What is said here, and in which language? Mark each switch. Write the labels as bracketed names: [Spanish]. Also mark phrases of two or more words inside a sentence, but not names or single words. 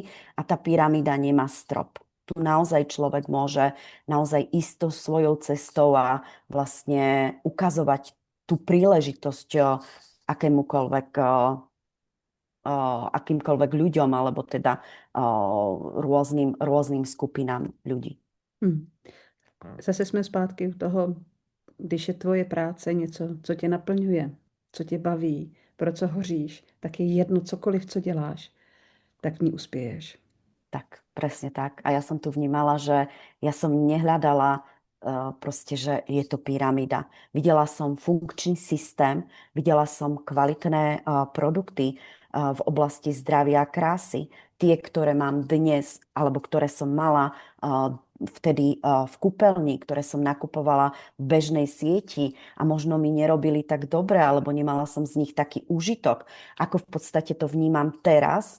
[Slovak] A tá pyramída nemá strop. Tu naozaj človek môže naozaj ísť tou svojou cestou a vlastne ukazovať tú príležitosť akýmkoľvek ľuďom alebo teda rôznym skupinám ľudí. [Czech] Zase jsme zpátky u toho, když je tvoje práce něco, co tě naplňuje, co tě baví, pro co hoříš, tak je jedno cokoliv, co děláš, tak v ní uspěješ. [Slovak] Tak, presne tak. A ja som tu vnímala, že ja som nehľadala proste, že je to pyramída. Videla som funkčný systém, videla som kvalitné produkty v oblasti zdravia a krásy. Tie, ktoré mám dnes, alebo ktoré som mala vtedy v kúpeľni, ktoré som nakupovala v bežnej sieti a možno mi nerobili tak dobre, alebo nemala som z nich taký úžitok, ako v podstate to vnímam teraz.